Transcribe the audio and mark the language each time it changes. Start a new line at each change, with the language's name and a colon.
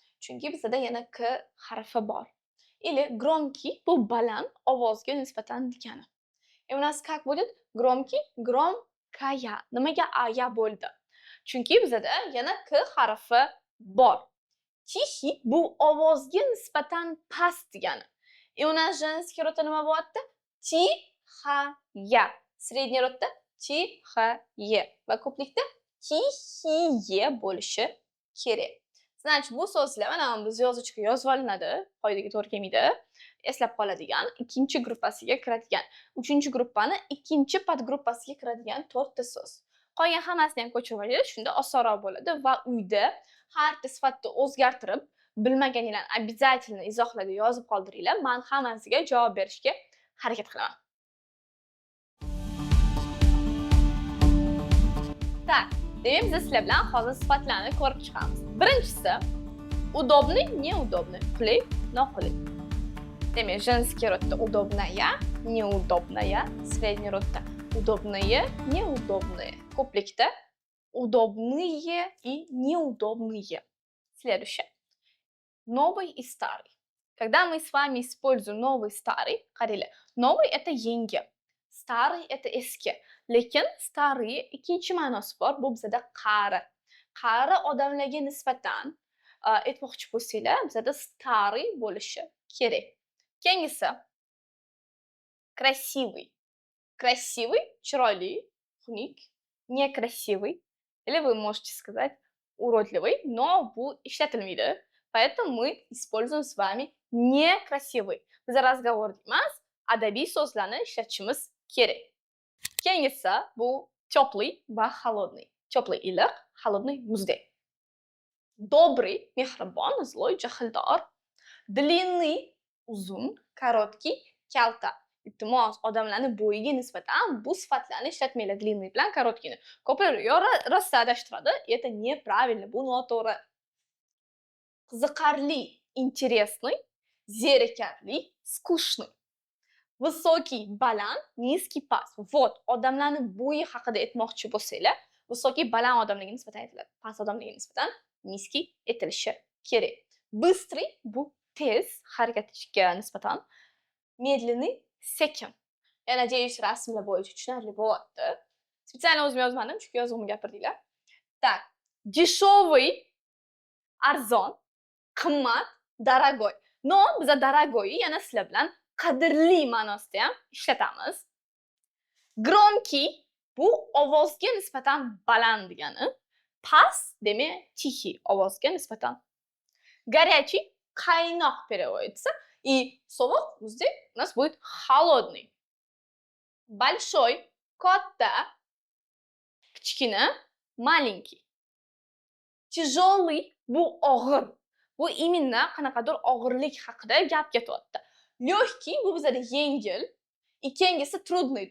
Uzbek: Chunki bizda yana k harfi bor.
Russian: Или громкий
Uzbek: bu baland ovozga nisbatan degani.
Russian: И у нас как будет? Громкий, громкая.
Uzbek: Nimaga aya bo'ldi? Chunki bizda yana k harfi bor. Тихий bu ovozga nisbatan past degani.
Russian: И у нас женский
Uzbek: rodda nima bo'lyapti?
Russian: Тихая. Средний rodda тихое.
Uzbek: Va ko'plikda тихие bo'lishi kerak. Значит, bu so'zlar mana biz yozuvchiga yozib olinadi, qoidaga to'g'ri kelmaydi. Eslab qoladigan, ikkinchi gruppasiga kiradigan, 3-gruppani ikkinchi podgruppasiga kiradigan 4 ta so'z. Qolgan hammasini ham ko'chirib oling, shunda osonroq bo'ladi va uyda har bir sifatni o'zgartirib, bilmaganinglarni обязательно izohlarda yozib qoldiringlar. Men hammasiga javob berishga harakat qilaman.
Russian: Так,
Uzbek: demak biz sizlar bilan hozir sifatlarni ko'rib chiqamiz. Birinchisi удобный, неудобный, qulay, noqulay.
Russian: Demak, женский rodda удобная, неудобная, средний rodda удобные, неудобные. Ko'plikda удобные и неудобные. Следующее. Новый и старый. Когда мы с вами используем новый и старый,
Uzbek: qaranglar,
Russian: новый это yengil. Старый это eski.
Uzbek: Lekin starый ikkinchi ma'nosi bor. Bu bizada qari. Qari odamlarga nisbatan aytmoqchi bo'lsanglar, bizada starый bo'lishi kerak. Keyingisi красивый. Красивый, chiroyli, xunuk, некрасивый.
Russian: Или вы можете сказать уродливый, но
Uzbek: bu ishlatilmaydi.
Russian: Поэтому мы используем с вами некрасивый.
Uzbek: Biz разговорda emas, adabiy so'zlarni ishlatishimiz kerak. Keyingisi bu теплый va холодный. Теплый iliq, холодный muzdek. Добрый, mehribon, zloy, jahldor. Длинный, uzun, короткий, kalta. Iltimos, odamlarning bo'yiga nisbatan bu sifatlarni ishlatmanglar, длинный bilan короткийni. Ko'plar yo rosa adashtiradi,
Russian: это неправильно,
Uzbek: bu noto'g'ri. Qiziqarli, интересный, zerikarli, скучный. Высокий, baland, низкий, past.
Russian: Вот,
Uzbek: odamlarning bo'yi haqida aytmoqchi bo'lsanglar, высокий, baland odamlarga nisbatan aytiladi. Past odamlarga nisbatan низкий aytilishi kerak. Быстрый bu tez harakatga nisbatan, медленный sekin. Yana deyish rasmlar bo'yicha tushunarli bo'lyapti. Spesialni o'zim yozmadim, chunki yozuvimni gapirdinglar.
Russian: Так, дешевый, arzon, qimmat, дорогой.
Uzbek: No, biz дорогой yana sizlar bilan qadrli ma'nosida ham ishlatamiz. Громкий bu ovozga nisbatan baland degani. Past demak тихий ovozga nisbatan.
Russian: Горячий qaynoq переводится. И
Uzbek: sovuq muzdek
Russian: у нас будет холодный.
Uzbek: Большой katta, kichkina маленький. Тяжелый bu og'ir. Bu
Russian: именно
Uzbek: qanaqadir og'irlik haqida gap ketyapti. Легкий bu bizada yengil. Ikkinchisi trudный.